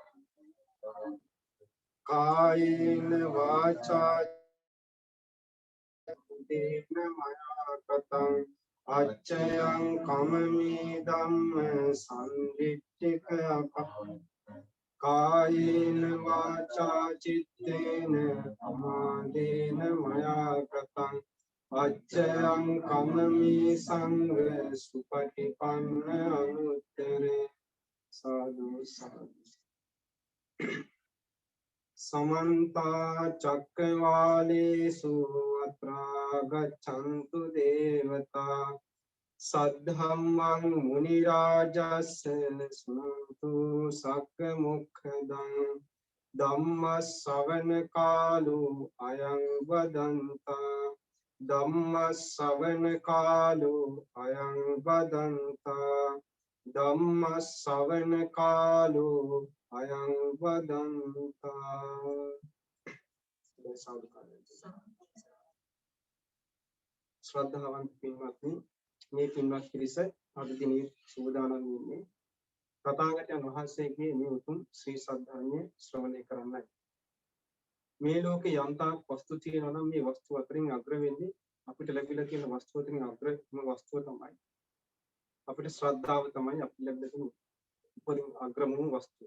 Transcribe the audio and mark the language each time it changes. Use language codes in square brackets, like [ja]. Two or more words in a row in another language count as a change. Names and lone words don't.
[pi] කායේන වාචා චිත්තේන මයා කතං අච්චයං කමමේ ධම්ම සම්දිට්ඨික කායේන වාචා චිත්තේන පමාදේන මයා කතං අච්චයං කමමේ සංඝ සුපටිපන්න අනුත්තරේ සාදු සාදු समन्ता चक्रवालेषु अत्रा गच्छन्तु देवता सद्धम्मं मुनिराजस्य शृणुतु सक्मुखदं धम्मश्रवण कालो अयं वदन्ता धम्मश्रवण कालो अयं वदन्ता ධම්මස්සවන කාලෝ අයං වදන්තා [si] ශ්‍රද්ධාවන්ත පින්වත්නි මේ පින්වත් පිරිස අද දිනේ සූදානම් වෙන්නේ තථාගතයන් වහන්සේගේ මේ උතුම් ශ්‍රී සද්ධර්මය ශ්‍රවණය කරන්නයි මේ ලෝකේ යම්තාක් වස්තු තියෙනවා නම් මේ වස්තු අතරින් අග්‍ර වෙන්නේ අපිට ලැබිලා තියෙන වස්තු අතරින් අග්‍රම වස්තුව තමයි අපිට ශ්‍රද්ධාව තමයි අපිට ලැබෙන උපරිම අග්‍රම වස්තුව.